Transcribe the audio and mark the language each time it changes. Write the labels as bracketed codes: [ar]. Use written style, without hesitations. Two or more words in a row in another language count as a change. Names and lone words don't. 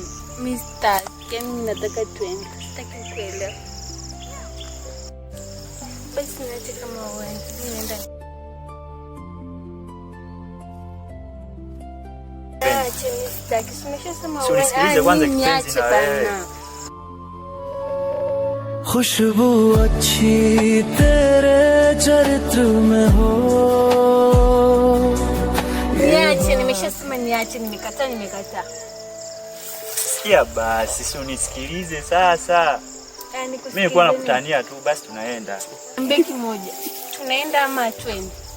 [sw] Mr. Yaani nataka tuende. Sitaki kuelewa. Basi niache kama wewe. Nienda. Acha mistaki. Simeshasema wewe. Unisikilize kwanza kipenzi na wewe. [hi] खुशबू अच्छी तेरे चरित्र में हो। [sw] Niache, nimeshasema niache, nimekataa. Sikia basi, si unisikilize sasa. Mimi nilikuwa nakutania tu, basi tunaenda. Mbeki moja. Tunaenda ama twende?